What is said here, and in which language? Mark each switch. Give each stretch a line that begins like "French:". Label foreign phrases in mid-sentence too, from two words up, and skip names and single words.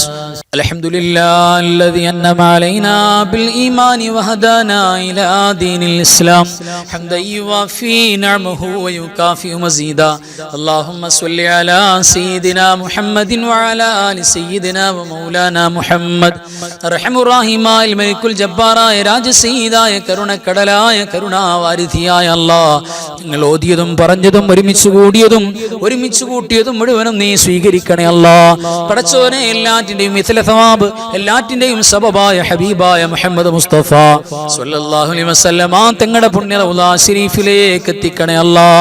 Arabic: الحمد لله الذي أنعم علينا بالإيمان وهدانا إلى دين الإسلام حمدا يوافي نعمه ويكافئ مزيدا. اللهم صل على سيدنا محمد وعلى آل سيدنا ومولانا محمد. أرحم الراحمين الملك الجبار
Malayalam: രാജ സയ്യിദായ കരുണക്കടലായ കരുണാവാരിധിയായ അല്ലാഹ്, നിങ്ങൾ ഓതിയതും പറഞ്ഞതും ഒരുമിച്ച് കൂടിയതും ഒരുമിച്ച് കൂട്ടിയതും മുഴുവനും നീ സ്വീകരിക്കണേ അല്ലാഹ്. പടച്ചോനെ, എല്ലാറ്റിന്റെയും പ്രതിഫല സവാബ് എല്ലാറ്റിന്റെയും സബബായ ഹബീബായ മുഹമ്മദ് മുസ്തഫ
Arabic: صلى الله عليه وسلم
Malayalam: തങ്ങളുടെ പുണ്യ റൗള ശരീഫിലേക്ക് എത്തിക്കണേ അല്ലാഹ്.